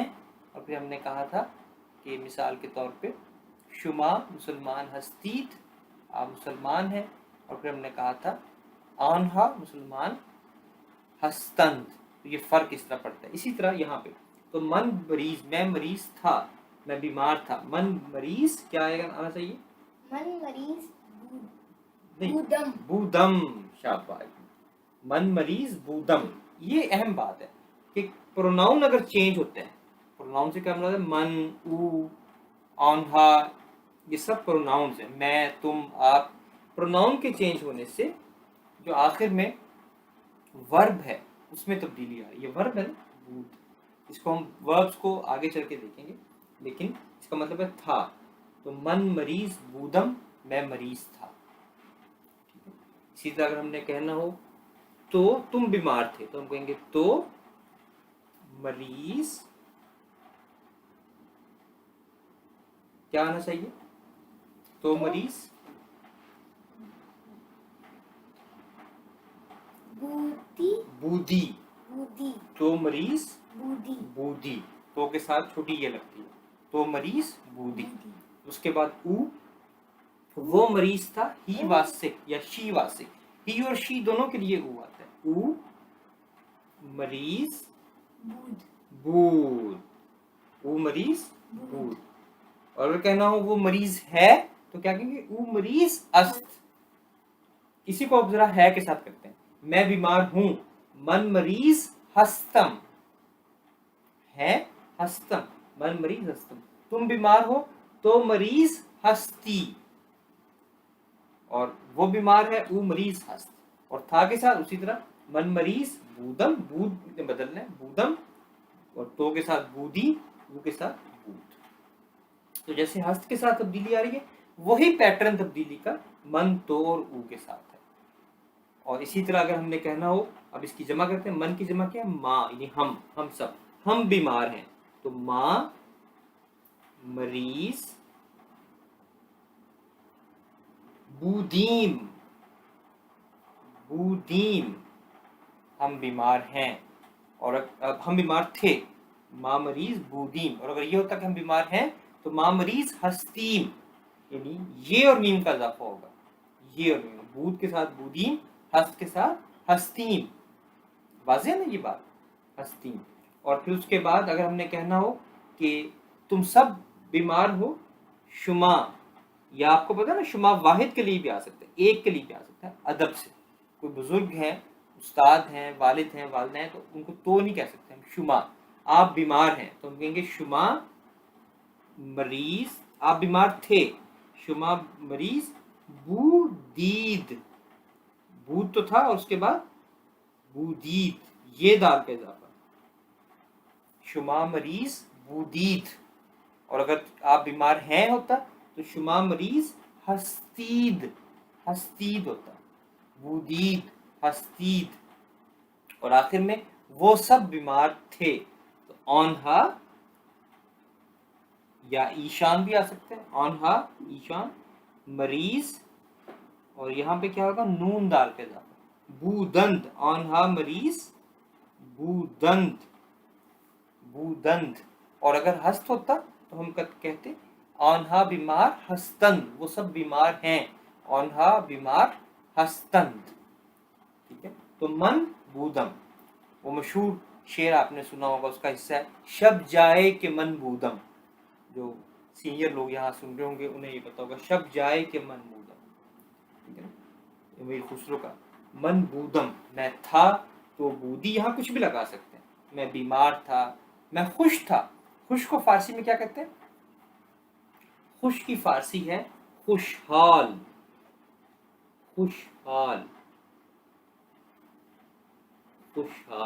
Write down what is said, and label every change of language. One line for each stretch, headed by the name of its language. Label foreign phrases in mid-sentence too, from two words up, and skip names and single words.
Urdu: اور پھر ہم نے کہا تھا کہ مثال کے طور پہ
Persian: شما مسلمان ہستید،
Urdu: آپ مسلمان ہیں۔ اور پھر ہم نے کہا تھا
Persian: آنہا مسلمان ہستند،
Urdu: تو یہ فرق اس طرح پڑتا ہے۔ اسی طرح یہاں پہ تو
Persian: من مریض،
Urdu: میں مریض تھا، میں بیمار تھا۔
Persian: من مریض
Urdu: کیا آنا چاہیے؟
Persian: من مریض بودم، شاباش، من مریض بودم۔
Urdu: یہ اہم بات ہے کہ پروناؤن اگر چینج ہوتے ہیں، پروناؤن سے کیا مراد ہے؟ من، آنہا، یہ سب پروناؤنز ہیں۔ میں، تم، آپ، پروناؤن کے چینج ہونے سے جو آخر میں ورب ہے اس میں تبدیلی آ رہی ہے۔ یہ ورب ہے نا، بود، اس کو ہم وربس کو آگے چل کے دیکھیں گے، لیکن اس کا مطلب ہے تھا۔
Persian: تو من مریض بودم،
Urdu: میں مریض تھا۔ اسی طرح اگر ہم نے کہنا ہو تو تم بیمار تھے، تو ہم کہیں گے
Persian: تو مریض
Urdu: کیا آنا چاہیے؟
Persian: تو مریض بودی، تو مریض بودی،
Urdu: تو کے ساتھ چھوٹی یہ لگتی ہے،
Persian: تو مریض بودی۔
Urdu: اس کے بعد وہ مریض تھا،
English: he was sick
Urdu: یا
English: she was sick,
Urdu: ہی اور شی دونوں کے لیے آتا ہے۔
Persian: مریض بود، مریض بود۔
Urdu: اور اگر کہنا ہو وہ مریض ہے تو کیا کہیں گے؟
Persian: مریض است۔
Urdu: اسی کو اب ذرا ہے کے ساتھ کرتے ہیں۔ میں بیمار ہوں،
Persian: من مریض ہستم،
Urdu: ہے ہستم،
Persian: من مریض ہستم۔
Urdu: تم بیمار ہو تو
Persian: مریض ہستی،
Urdu: اور وہ بیمار ہے،
Persian: مریض ہست،
Urdu: اور تھا کے ساتھ اسی طرح
Persian: من مریض بودم،
Urdu: بود بدلنا ہے بودم، اور تو کے ساتھ بودی، کے ساتھ بود۔ تو جیسے ہست کے ساتھ تبدیلی آ رہی ہے، وہی پیٹرن تبدیلی کا من، تو اور کے ساتھ ہے۔ اور اسی طرح اگر ہم نے کہنا ہو، اب اس کی جمع کرتے ہیں، من کی جمع کیا ہے؟ ماں، یعنی ہم سب، ہم بیمار ہیں.
Persian: تو ماں مریض بودیم بودیم
Urdu: ہم بیمار ہیں. اور اب ہم بیمار تھے
Persian: ماں مریض بودیم.
Urdu: اور اگر یہ ہوتا کہ ہم بیمار ہیں تو
Persian: ماں مریض ہستیم.
Urdu: یعنی یہ اور میم کا اضافہ ہوگا. یہ اور میم, بود کے ساتھ بودیم, ہست کے ساتھ ہستیم. واضح ہے نا یہ بات, ہستیم. اور پھر اس کے بعد اگر ہم نے کہنا ہو کہ تم سب بیمار ہو شما, یا آپ کو پتا نا شما واحد کے لیے بھی آ سکتا ہے, ایک کے لیے بھی آ سکتا ہے ادب سے. کوئی بزرگ ہیں, استاد ہیں, والد ہیں, والدہ ہیں, تو ان کو تو نہیں کہہ سکتے ہم شما. آپ بیمار ہیں تو ہم کہیں گے
Persian: شما مریض,
Urdu: آپ بیمار تھے
Persian: شما مریض بودید.
Urdu: بود تو تھا اور اس کے بعد بودید, یہ دال کا اضافہ.
Persian: شما مریض بودید.
Urdu: اور اگر آپ بیمار ہیں ہوتا تو
Persian: شما مریض ہستید. ہستید ہوتا, بودید ہستید.
Urdu: اور آخر میں وہ سب بیمار تھے. تو آنہا یا ایشان بھی آ سکتے ہیں,
Persian: آنہا ایشان مریض.
Urdu: اور یہاں پہ کیا ہوگا, نون دال کا اضافہ,
Persian: بودند. آنہا مریض بودند بودند.
Urdu: اور اگر ہست ہوتا تو ہم کہتے
Persian: آنہا بیمار ہستند,
Urdu: وہ سب بیمار ہیں.
Persian: آنہا بیمار ہستند.
Urdu: ٹھیک ہے.
Persian: تو من بودم,
Urdu: وہ مشہور شعر آپ نے سنا ہوگا, اس کا حصہ ہے
Persian: شب جائے کہ من بودم.
Urdu: جو سینئر لوگ یہاں سن رہے ہوں گے انہیں یہ پتا ہوگا,
Persian: شب جائے کہ من بودم.
Urdu: ٹھیک ہے نا, میری خسرو کا
Persian: من بودم,
Urdu: میں تھا
Persian: تو بودی
Urdu: یہاں کچھ بھی لگا سکتے ہیں. میں بیمار تھا, میں خوش تھا. خوش کو فارسی میں کیا کہتے ہیں؟ خوش کی فارسی ہے خوشحال. خوشحال خوشحال.